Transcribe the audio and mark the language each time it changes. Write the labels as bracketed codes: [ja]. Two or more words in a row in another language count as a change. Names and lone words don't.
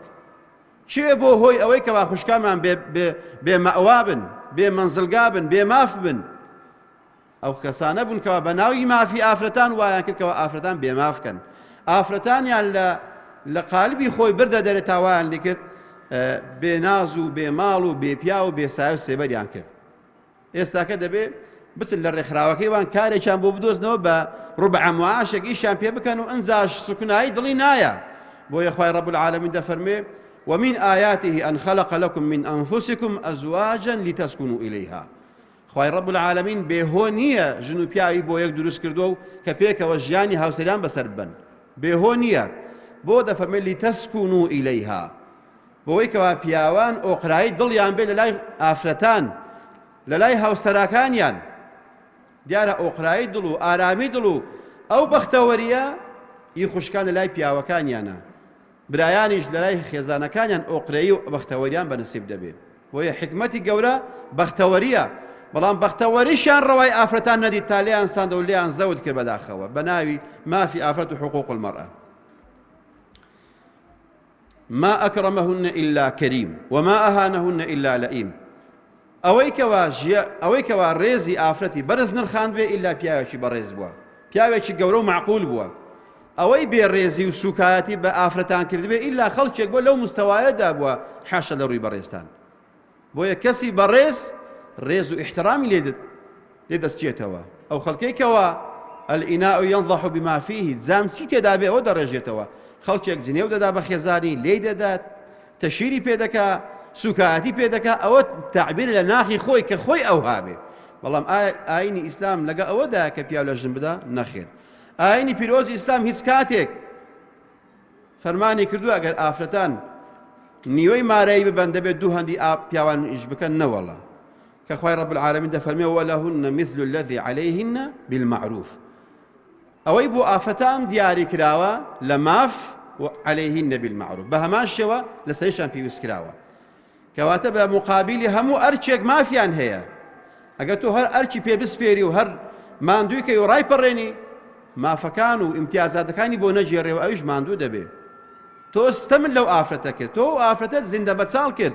[ckb] چێ بۆ هۆی ئەوەی کەوا خوشکامان بێ مەئوا بن، بێ مەنزلگا بن، بێ ماف بن، ئەو کەسانە بوون کەوا بە ناوی مافی ئافرەتان وایان کردکەوە ئافرەتان بێمافکەن، ئافرەتانیان لە قالبی خۆی بردە دەرێ تاوایان لێ کرد، بێناز و بێماڵ و بێپیا و بێسای و سێبەریان کرد. ئێستاکە دەبێ بچن لە ڕێکخراوەکەیوان کارێکیان بۆ بدۆزنەوە بە ڕوبع معاشێک ئیشیان پێ بکەن و ئەنجاش سوکنایی دڵی نایە. بۆیە خوای [ar] رب العالمین [ckb] دەفەرمێ [ar] ومن آياته أن خلق لكم من أنفسكم أزواجا لتسكنوا إليها. [ckb] خوای [ar] رب العالمین [ckb] بێهۆ نییە ژن و پیاوی بۆ یەک دروست کردووە و کە پێکەوە ژیانی هاوسەریان بەسەر بن، بێهۆ نییە، بۆ دەفەرمێ [ar] لتسكنوا إليها، [ckb] بۆی کەوا پیاوان ئۆقرایی دڵیان بێ لە لای ئافرەتان، لە لای هاوسەراکانیان. دیارە ئۆقرایی دڵ و ئارامی دڵ و ئەو بەختەوەریە ئی خوشکان لە لای پیاوەکانیانە، برایانیش لە لای خێزانەکانیان ئۆقرەیی و بەختەوەریان بەنسیب دەبێت. بۆیە حکمەتی گەورە بەختەوەریە، بەڵام بەختەوەریشیان ڕەوای ئافرەتان نەدی تا لێیان ساندە و لێیان زەوت کرد بەداخەوە بە ناوی مافی ئافرەت و [ar] حقوق المەرأە. ما أكرمهن إلا كريم وما أهانهن إلا لئيم. [ckb] ئەوەی کەوا ڕێزی ئافرەتی بەرز نرخان بێ ئیلا پیاوێکی بەڕێز بووە، پیاوێکی گەورە و معقول بووە. ئەوەی بێڕێزی و سوکایەتی بە ئافرەتان کردبێ ئیلا خەڵکێک بۆ لەو مستەوایەدا بووە حاشە لە ڕووی بەڕێزتان. بۆیە کەسی بەڕێز ڕێز و احترامی لێ دەستچێتەوە. ئەو خەڵکێکەوە [ar] الئیناء ينضح بما فيه، [ckb] جام چی تێدا بێ ئەوە دەڕێژێتەوە. خەڵکێک جنێو دەدا بە خێزانی، لێی دەدات، تەشیری پێ دەکا، سوکایەتی پێ دەکا، ئەوە تعبیر لە ناخی خۆی کە خۆی ئەو هابێ. بەڵام ئاینی ئیسلام لەگە ئەوەدا کە پیاو لە ژن بدا نەخێر. ئاینی پیرۆزی ئیسلام هیچ کاتێک فەرمانی کردووە ئەگەر ئافرەتان نیوەی مارەی ببەن دەبێت 2 هەندی پیاوان ئیش بکەن نەوەڵە، کە خوای [ar] رب العالمین [ckb] دەفەرمێ [ar] وەلەهن مثل الذي عليهن بالمعروف. [ckb] ئەوەی بۆ ئافرەتان دیاری کراوە لە ماف و [ar] عليهن بالمعروف، [ckb] بە هەمان شێوە لەسەریشان پێویست کراوە، کەواتە بە مقابلی هەموو ئەرچێک مافیان هەیە. ئەگەر تۆ هەر ئەرکی پێ بسپێری و هەر ماندووی کەی و ڕایپەڕێنی، مافەکان و ئیمتیازاتەکانی بۆ نەجێڕێەوە، ئەویش ماندوو دەبێ. تۆ ستەمت لەو ئافرەتە کرد، تۆ ئافرەتت زیندە بەچاڵ کرد.